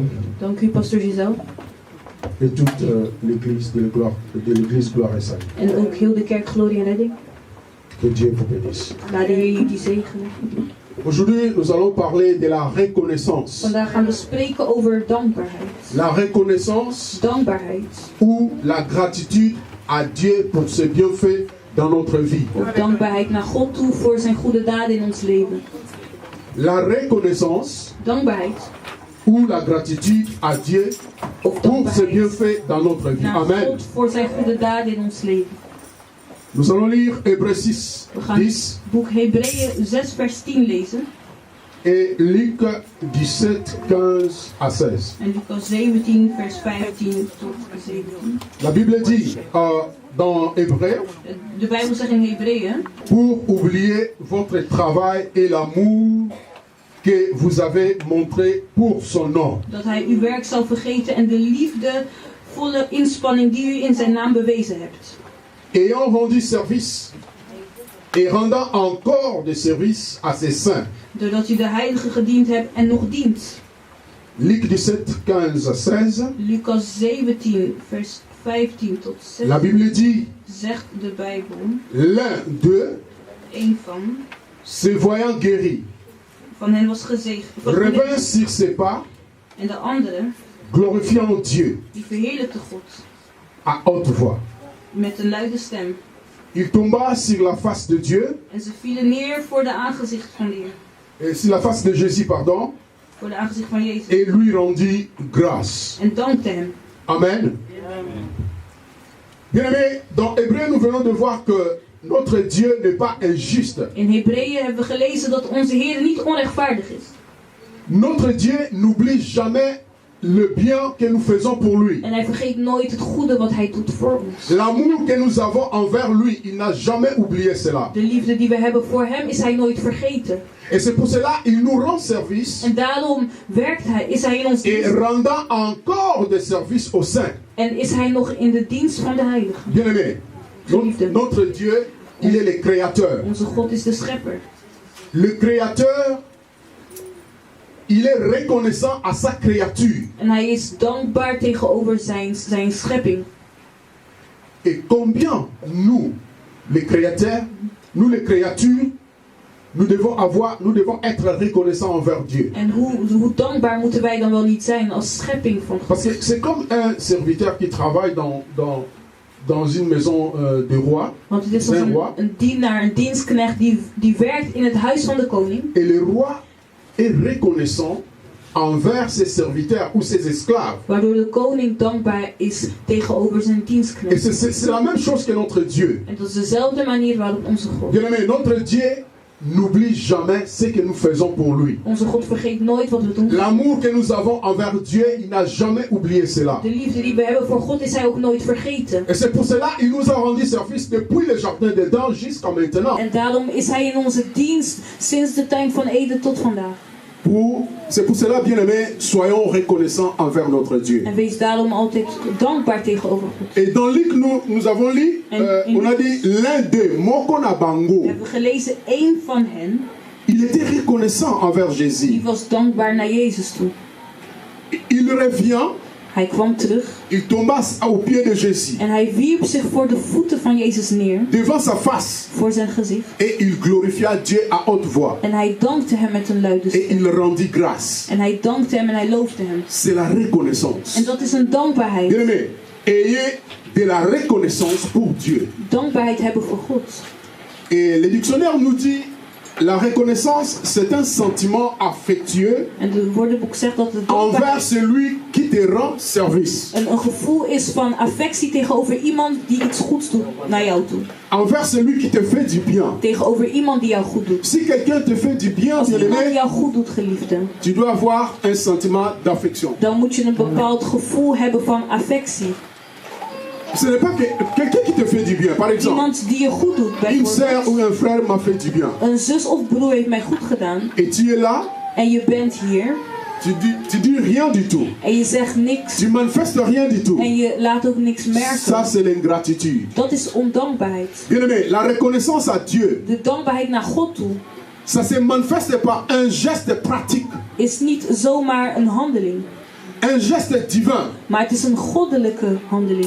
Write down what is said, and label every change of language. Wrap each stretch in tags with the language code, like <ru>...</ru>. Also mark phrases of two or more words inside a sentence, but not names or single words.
<nl>Dank u, Pastor Giselle.</nl> <fr>Et toute l'église de l'église Gloire et Salut.</fr> <nl>En ook heel de kerk Glorie en Redding.</nl> <fr>Que Dieu vous bénisse.</fr> <nl>Laat de Heer jullie zegenen.</nl> <fr>Aujourd'hui, nous allons parler de la reconnaissance.</fr> <nl>Vandaag gaan we spreken over dankbaarheid.</nl> <fr>La reconnaissance</fr> <nl>Dankbaarheid.</nl> <fr>ou la gratitude à Dieu pour ses bienfaits dans notre vie.</fr> <nl>Of dankbaarheid naar God toe voor zijn goede daden in ons leven.</nl> <fr>La reconnaissance</fr> <nl>Dankbaarheid.</nl> <fr>ou la gratitude à Dieu</fr> <nl>Of</nl> <fr>pour ses</fr> <nl>dankbaarheid</nl> <fr>bienfaits dans notre vie.</fr> <nl>naar Amen. God voor zijn goede daden in ons leven.</nl> <fr>Nous allons lire Hébreux 6,</fr> <nl>We gaan 10 boek Hebreeën 6 vers 10 lezen.</nl> <fr>et Luc 17, 15 à 16.</fr> <nl>En Lucas 17 vers 15 tot 17.</nl> <fr>La Bible dit dans Hébreux,</fr> <nl>De Bijbel zegt in Hebreeën.</nl> <fr>pour oublier votre travail et l'amour que vous avez montré pour son nom.</fr> <nl>Dat hij uw werk zal vergeten en de liefdevolle inspanning die u in zijn naam bewezen hebt.</nl> <fr>Ayant rendu service et rendant encore de service à ses saints.</fr> <nl>Doordat u de heilige gediend hebt en nog dient.</nl> <fr>Luc 17, 15 à 16.</fr> <nl>Lucas 17 vers 15 tot 16.</nl> <fr>La Bible dit,</fr> <nl>Zegt de Bijbel.</nl> <fr>l'un d'eux,</fr> <nl>Een van.</nl> <fr>se voyant guéri,</fr> <nl>Van hen was gezegend.</nl> <fr>revint sur ses pas,</fr> <nl>En de andere.</nl> <fr>glorifiant Dieu</fr> <nl>Die verheerlijkte God.</nl> <fr>à haute voix.</fr> <nl>Met een luide stem.</nl> <fr>Il tomba sur la face de Dieu,</fr> <nl>En ze vielen neer voor de aangezicht van de Heer.</nl> <fr>sur la face de Jésus, pardon,</fr> <nl>Voor de aangezicht van Jezus.</nl> <fr>et lui rendit grâce.</fr> <nl>En dankte hem. Amen.</nl> <fr>Bien-aimés, dans Hébreu, nous venons de voir que notre Dieu n'est pas injuste.</fr> <nl>In Hebreeën hebben we gelezen dat onze Heer niet onrechtvaardig is.</nl> <fr>Notre Dieu n'oublie jamais le bien que nous faisons pour lui.</fr> <nl>En hij vergeet nooit het goede wat hij doet voor ons.</nl> <fr>L'amour que nous avons envers lui, il n'a jamais oublié cela.</fr> <nl>De liefde die we hebben voor hem is hij nooit vergeten.</nl> <fr>Et c'est pour cela qu'il nous rend service</fr> <nl>En daarom is hij in ons</nl> <fr>et</fr> <nl>dienst.</nl> <fr>rendant encore des services aux saints.</fr> <nl>En is hij nog in de dienst van de heiligen.</nl> <fr>Bien-aimés, notre Dieu, il est le créateur.</fr> <nl>Onze God is de schepper.</nl> <fr>Le créateur, il est reconnaissant à sa créature.</fr> <nl>En hij is dankbaar tegenover zijn schepping.</nl> <fr>Et combien nous, les créateurs, nous les créatures, nous devons être reconnaissants envers Dieu.</fr> <nl>En hoe dankbaar moeten wij dan wel niet zijn als schepping van God?</nl> <fr>Parce que c'est comme un serviteur qui travaille dans une maison de roi.</fr> <nl>Want het is als een dienaar, een dienstknecht die werkt in het huis van de koning.</nl> <fr>Et le roi est reconnaissant envers ses serviteurs ou ses esclaves.</fr> <nl>Waardoor de koning dankbaar is tegenover zijn</nl> <fr>Et</fr> <nl>dienstknecht.</nl> <fr>c'est la même chose que notre Dieu.</fr> <nl>En dat is dezelfde manier waarop onze God.</nl> <fr>Bien-aimé, notre Dieu n'oublie jamais ce que nous faisons pour lui.</fr> <nl>Onze God vergeet nooit wat we doen.</nl> <fr>L'amour que nous avons envers Dieu, il n'a jamais oublié cela.</fr> <nl>De liefde die we hebben voor God is hij ook nooit vergeten.</nl> <fr>Et c'est pour cela qu'il nous a rendu service depuis le jardin d'Éden jusqu'à maintenant.</fr> <nl>En daarom is hij in onze dienst sinds de tuin van Eden tot vandaag.</nl> <fr>C'est pour cela, bien-aimés, soyons reconnaissants envers notre Dieu.</fr> <nl>En wees daarom altijd dankbaar tegenover God.</nl> <fr>Et dans Luc, nous avons lu, on a dit l'un d'eux,</fr> <ln>Moko na bango.</ln> <nl>We hebben gelezen één van hen.</nl> <fr>Il était reconnaissant envers</fr> <nl>Die</nl> <fr>Jésus.</fr> <nl>was dankbaar naar Jezus toe.</nl> <fr>Il revient,</fr> <nl>Hij kwam terug</nl> <fr>il tomba aux pieds de Jésus,</fr> <nl>en hij wierp zich voor de voeten van Jezus neer,</nl> <fr>devant sa face,</fr> <nl>voor zijn gezicht.</nl> <fr>et il glorifia Dieu à haute voix.</fr> <nl>En hij dankte hem met een luide</nl> <fr>Et</fr> <nl>stem.</nl> <fr>il rendit grâce.</fr> <nl>En hij dankte hem en hij loofde hem.</nl> <fr>C'est la reconnaissance.</fr> <nl>En dat is een dankbaarheid.</nl> <fr>Bien-aimé, ayez de la reconnaissance pour Dieu.</fr> <nl>Dankbaarheid hebben voor God.</nl> <fr>Et le dictionnaire nous dit, la reconnaissance, c'est un sentiment affectueux</fr> <nl>En het woordenboek zegt dat de</nl> <fr>envers</fr> <nl>dankbaarheid</nl> <fr>celui qui te rend service.</fr> <nl>een gevoel is van affectie tegenover iemand die iets goeds doet naar jou toe.</nl> <fr>Envers celui qui te fait du bien.</fr> <nl>Tegenover iemand die jou goed doet.</nl> <fr>Si quelqu'un te fait du bien,</fr> <nl>Als iemand</nl> <fr>bien-aimé,</fr> <nl>jou goed doet, geliefde,</nl> <fr>tu dois avoir un sentiment d'affection.</fr> <nl>dan moet je een bepaald gevoel hebben van affectie.</nl> <fr>Ce n'est pas que quelqu'un qui te fait du bien. Par exemple,</fr> <nl>Iemand die je goed doet,</nl> <fr>une sœur</fr> <nl>bijvoorbeeld.</nl> <fr>ou un frère m'a fait du bien.</fr> <nl>Een zus of broer heeft mij goed gedaan</nl> <fr>Et tu es là,</fr> <nl>en je bent hier</nl> <fr>tu dis rien du tout.</fr> <nl>en je zegt niks</nl> <fr>Tu manifestes rien du tout.</fr> <nl>en je laat ook niks</nl> <fr>Ça,</fr> <nl>merken.</nl> <fr>c'est l'ingratitude.</fr> <nl>Dat is ondankbaarheid.</nl> <fr>Bien-aimé, la reconnaissance à Dieu,</fr> <nl>De dankbaarheid naar God toe</nl> <fr>ça se manifeste par un geste pratique,</fr> <nl>is niet zomaar een handeling,</nl> <fr>un geste divin.</fr> <nl>maar het is een goddelijke handeling.</nl>